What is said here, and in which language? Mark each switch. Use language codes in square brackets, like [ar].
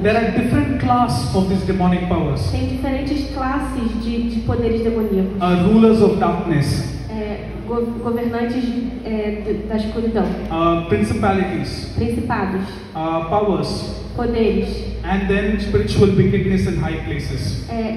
[en] There are different class of these demonic powers. [pt] Tem diferentes classes de poderes demoníacos. [en] Rulers of darkness, [pt] Governantes da escuridão, [en] principalities, [pt] principados, [en] powers, [pt] poderes, [en] and then spiritual wickedness in high places.